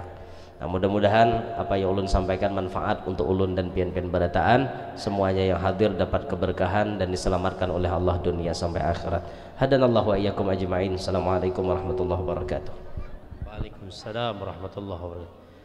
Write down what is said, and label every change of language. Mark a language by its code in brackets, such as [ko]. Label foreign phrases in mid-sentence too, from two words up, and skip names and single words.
[bjn] Nah mudah-mudahan apa yang ulun sampaikan manfaat untuk ulun dan pian-pian barataan, semuanya yang hadir dapat keberkahan dan diselamatkan oleh Allah dunia sampai akhirat. [ar] هدانا الله وإياكم أجمعين. السلام عليكم ورحمة الله وبركاته. وعليكم السلام ورحمة الله وبركاته.